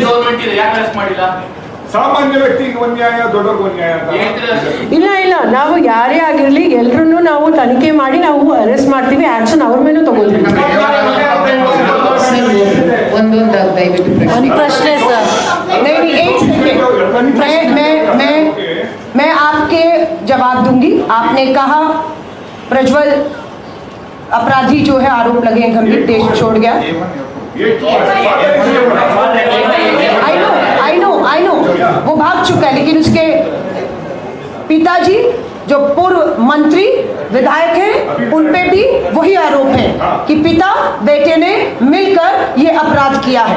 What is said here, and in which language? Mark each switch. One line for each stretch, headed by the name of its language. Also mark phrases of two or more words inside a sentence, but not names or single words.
Kannada: ಸಾಮಾನ್ಯ ವ್ಯಕ್ತಿಗೆ ಒಂದು ನ್ಯಾಯ, ದೊಡ್ಡವ್ರಿಗೆ ಒಂದು ನ್ಯಾಯ ಅಂತ ಇಲ್ಲ, ನಾವು ಯಾರೇ ಆಗಿರಲಿ ಎಲ್ಲರನ್ನೂ ನಾವು ತನಿಖೆ ಮಾಡಿ ನಾವು ಅರೆಸ್ಟ್ ಮಾಡ್ತೀವಿ, ಆಕ್ಷನ್ ಅವ್ರ ಮೇಲೂ ತಗೋತೀವಿ. ಒಂದು ಪ್ರಶ್ನೆ ಸರ್.
Hindi: नहीं, एक सेकेंड, मैं आपके जवाब दूंगी. आपने कहा प्रज्वल अपराधी जो है, आरोप लगे हैं गंभीर, देश छोड़ गया.
English: I know
Hindi: वो भाग चुका है, लेकिन उसके पिताजी जो पूर्व मंत्री विधायक हैं उन पे भी वही आरोप है कि पिता बेटे ने मिलकर ये अपराध किया है.